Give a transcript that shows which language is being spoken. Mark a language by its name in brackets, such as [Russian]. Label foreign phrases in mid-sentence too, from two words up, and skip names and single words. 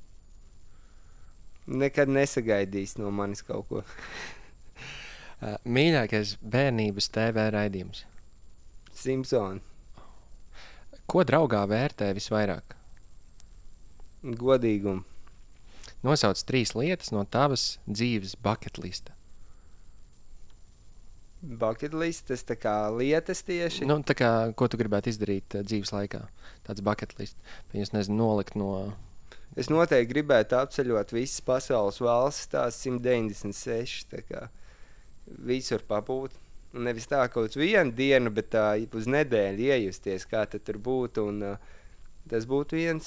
[Latvian] Nekad nesagaidīs no manis kaut ko. Mīļākais bērnības TV raidījums. Simpsoni. Ko draugā vērtē visvairāk? Godīgumu. Nosauc 3 lietas no tavas dzīves [English] bucket lista. Bucket list, [Latvian] tas tā kā lietas tieši. Nu, tā kā, ko tu gribētu izdarīt dzīves laikā? Tāds [English] bucket list. [Latvian] Viņus, nezinu, nolikt no... Es noteikti gribētu apceļot visas pasaules valstis, tās 196, tā kā visur pabūt. Un nevis tā kaut uz vienu dienu, bet tā uz nedēļu iejusties, kā tad tur būtu, un tas būtu viens.